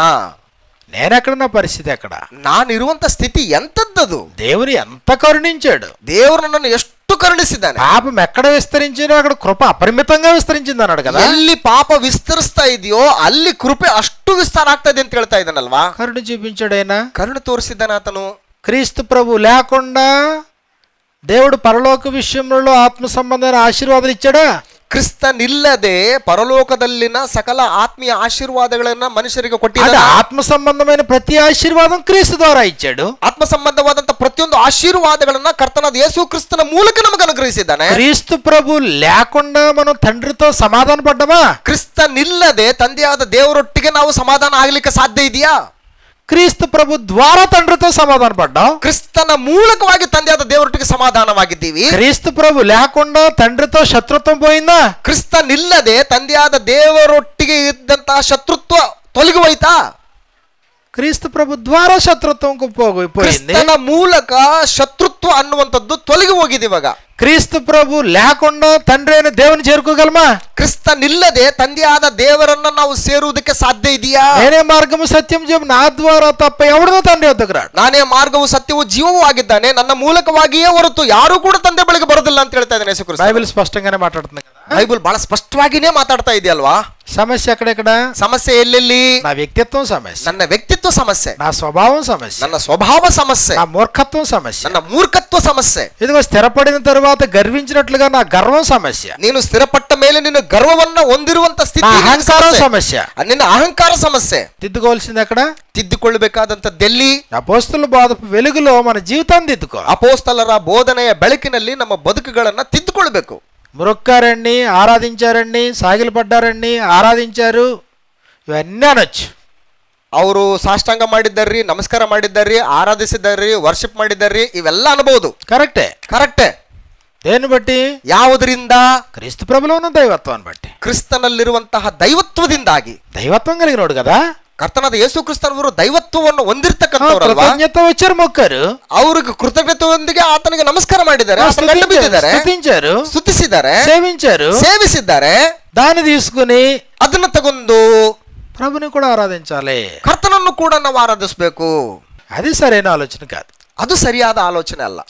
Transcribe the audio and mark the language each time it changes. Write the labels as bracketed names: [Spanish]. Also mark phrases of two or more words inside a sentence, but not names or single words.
[Telugu] నేనెక్కడ, నా పరిస్థితి ఎక్కడ? [Kannada] ನಾನಿರುವಂತ ಸ್ಥಿತಿ ಎಂತದ್ದದು? [Telugu] దేవుని ఎంత కరుణించాడు. [Kannada] ದೇವರು ನನ್ನನ್ನು ಎಷ್ಟು ಕರುಣಿಸಿದ್ದಾನೆ. [Telugu] పాపం ఎక్కడ విస్తరించిందో అక్కడ కృప అపరిమితంగా విస్తరించింది అన్నాడు కదా. [Kannada] ಎಲ್ಲಿ ಪಾಪ ವಿಸ್ತರಿಸ್ತಾ ಇದೆಯೋ ಅಲ್ಲಿ ಕೃಪೆ ಅಷ್ಟು ವಿಸ್ತಾರ ಆಗ್ತಾ ಇದೆ ಅಂತ ಹೇಳ್ತಾ ಇದ್ದಾನಲ್ವಾ. [Telugu] కరుణ చూపించాడు ఆయన. [Kannada] ಕರುಣೆ ತೋರಿಸಿದ್ದಾನೆ ಆತನು. [Telugu] క్రీస్తు ప్రభు లేకుండా దేవుడు పరలోక విషయంలో ఆత్మ సంబంధమైన ఆశీర్వాదాలు ఇచ్చాడా? [Kannada] ಕ್ರಿಸ್ತನಿಲ್ಲದೆ ಪರಲೋಕದಲ್ಲಿನ ಸಕಲ ಆತ್ಮೀಯ ಆಶೀರ್ವಾದಗಳನ್ನ ಮನುಷ್ಯರಿಗೆ [Telugu] అది [Kannada] ಕೊಟ್ಟಿದ್ದಾನೆ. [Telugu] ఆత్మ సంబంధమైన ప్రతి ఆశీర్వాదం క్రీస్తు ద్వారా ఇచ్చాడు. [Kannada] ಆತ್ಮ ಸಂಬಂಧವಾದಂತ ಪ್ರತಿಯೊಂದು ಆಶೀರ್ವಾದಗಳನ್ನ ಕರ್ತನಾದ ಯೇಸು ಕ್ರಿಸ್ತನ ಮೂಲಕ ನಮಗೆ ಅನುಗ್ರಹಿಸಿದ್ದಾನೆ. [Telugu] క్రీస్తు ప్రభు లేకుండా మనం తండ్రితో సమాధాన పడ్డామా? [Kannada] ಕ್ರಿಸ್ತನಿಲ್ಲದೆ ತಂದೆಯಾದ ದೇವರೊಟ್ಟಿಗೆ ನಾವು ಸಮಾಧಾನ ಆಗ್ಲಿಕ್ಕೆ ಸಾಧ್ಯ ಇದೆಯಾ? [Telugu] క్రీస్తు ప్రభు ద్వారా తండ్రితో సమాధాన పడ్డాం. [Kannada] ಕ್ರಿಸ್ತನ ಮೂಲಕವಾಗಿ ತಂದೆಯಾದ ದೇವರೊಟ್ಟಿಗೆ ಸಮಾಧಾನವಾಗಿದ್ದೀವಿ. [Telugu] క్రీస్తు ప్రభు లేకుండా తండ్రితో శత్రుత్వం పోయిందా? [Kannada] ಕ್ರಿಸ್ತನಿಲ್ಲದೆ ತಂದೆಯಾದ ದೇವರೊಟ್ಟಿಗೆ ಇದ್ದಂತಹ ಶತ್ರುತ್ವ ತೊಲಗಿ ಹೋಯ್ತಾ? [Telugu] క్రీస్తు ప్రభు ద్వారా శత్రుత్వం పోయింది. [Kannada] ಕ್ರಿಸ್ತನ ಮೂಲಕ ಶತ್ರುತ್ವ ಅನ್ನುವಂಥದ್ದು ತೊಲಗಿ ಹೋಗಿದೆ ಇವಾಗ. [Telugu] క్రీస్తు ప్రభు లేకుండా తండ్రి అయిన దేవుని చేరుకోగలమా? [Kannada] ಕ್ರಿಸ್ತನಿಲ್ಲದೆ ತಂದೆಯಾದ ದೇವರನ್ನ ನಾವು ಸೇರುವುದಕ್ಕೆ ಸಾಧ್ಯ ಇದೆಯಾ? [Telugu] నేనే మార్గము సత్యం జీవం, నా ద్వారా తప్ప ఎవడనూ తండ్రి వద్దకు రాడు. [Kannada] ನಾನೇ ಮಾರ್ಗವು ಸತ್ಯವೂ ಜೀವವೂ ಆಗಿದ್ದಾನೆ, ನನ್ನ ಮೂಲಕವಾಗಿಯೇ ಹೊರತು ಯಾರು ಕೂಡ ತಂದೆ ಬಳಿಗೆ ಬರೋದಿಲ್ಲ ಅಂತ ಹೇಳ್ತಾ ಇದ್ದಾನೆ ಯೇಸು ಕ್ರಿಸ್ತ. [Telugu] బైబిల్ స్పష్టంగానే మాట్లాడుతుంది కదా. [Kannada] ಬೈಬಲ್ ಬಹಳ ಸ್ಪಷ್ಟವಾಗಿನೇ ಮಾತಾಡ್ತಾ ಇದೆಯಲ್ವಾ? [Telugu] సమస్య ఎక్కడెక్కడ? [Kannada] ಸಮಸ್ಯೆ ಎಲ್ಲೆಲ್ಲಿ? [Telugu] నా వ్యక్తిత్వం సమస్య, [Kannada] ನನ್ನ ವ್ಯಕ್ತಿತ್ವ ಸಮಸ್ಯೆ, [Telugu] నా స్వభావం సమస్య, [Kannada] ನನ್ನ ಸ್ವಭಾವ ಸಮಸ್ಯೆ, [Telugu] నా మూర్ఖత్వం సమస్య, [Kannada] ನನ್ನ ಮೂರ್ಖತ್ವ ಸಮಸ್ಯೆ. [Telugu] ఇదిగో స్థిరపడిన తరువాత గర్వించినట్లుగా నా గర్వం సమస్య, [Kannada] ನೀನು ಸ್ಥಿರಪಟ್ಟ ಮೇಲೆ ನಿನ್ನ ಗರ್ವವನ್ನ ಹೊಂದಿರುವಂತ [Telugu] నా [Kannada] ಸ್ಥಿತಿ [Telugu] అహంకారం సమస్య. [Kannada] ನಿನ್ನ ಅಹಂಕಾರ ಸಮಸ್ಯೆ. [Telugu] దిద్దుకోవాల్సింది ఎక్కడ? [Kannada] ತಿದ್ದುಕೊಳ್ಳಬೇಕಾದಂತದ್ದೆಲ್ಲಿ? [Telugu] అపోస్తుల బోధ వెలుగులో మన జీవితాన్ని దిద్దుకో. [Kannada] ಅಪೋಸ್ತಲರ ಬೋಧನೆಯ ಬೆಳಕಿನಲ್ಲಿ ನಮ್ಮ ಬದುಕುಗಳನ್ನ ತಿದ್ದುಕೊಳ್ಬೇಕು. [Telugu] మురొక్కారండి, ఆరాధించారండి, సాగిలు పడ్డారండి, ఆరాధించారు, ఇవన్నీ అనొచ్చు. [Kannada] ಅವರು ಸಾಷ್ಟಾಂಗ ಮಾಡಿದ್ದಾರ್ರಿ, ನಮಸ್ಕಾರ ಮಾಡಿದ್ದಾರ್ರಿ, ಆರಾಧಿಸಿದ್ದಾರ್ರಿ, ವರ್ಷಿಪ್ ಮಾಡಿದ್ದಾರ್ರಿ, ಇವೆಲ್ಲ ಅನ್ಬಹುದು. [Telugu] కరెక్టే. [Kannada] ಕರೆಕ್ಟೇ. [Telugu] దేన్ని బట్టి? [Kannada] ಯಾವುದರಿಂದ? [Telugu] క్రీస్తు ప్రభులో ఉన్న దైవత్వాన్ని బట్టి. [Kannada] ಕ್ರಿಸ್ತನಲ್ಲಿರುವಂತಹ ದೈವತ್ವದಿಂದಾಗಿ. [Telugu] దైవత్వం కలిగినోడు కదా. [Kannada] ಕರ್ತನಾದ ಯೇಸು ಕ್ರಿಸ್ತನವರು ದೈವತ್ವವನ್ನು ಹೊಂದಿರತಕ್ಕಂಥವರಲ್ವಾ? [Telugu] కృతజ్ఞత వచ్చారు, మొక్కారు, [Kannada] ಅವ್ರಿಗೆ ಕೃತಜ್ಞತೆಯೊಂದಿಗೆ ಆತನಿಗೆ ನಮಸ್ಕಾರ ಮಾಡಿದ್ದಾರೆ, [Telugu] స్తుతించారు, [Kannada] ಸ್ತುತಿಸಿದ್ದಾರೆ, [Telugu] సేవించారు, [Kannada] ಸೇವಿಸಿದ್ದಾರೆ. [Telugu] దాన్ని తీసుకుని [Kannada] ಅದನ್ನ ತಗೊಂಡು [Telugu] ప్రభుని కూడా ఆరాధించాలి. [Kannada] ಕರ್ತನನ್ನು ಕೂಡ ನಾವು ಆರಾಧಿಸಬೇಕು. [Telugu] అది సరైన ఆలోచన కాదు. [Kannada] ಅದು ಸರಿಯಾದ ಆಲೋಚನೆ ಅಲ್ಲ.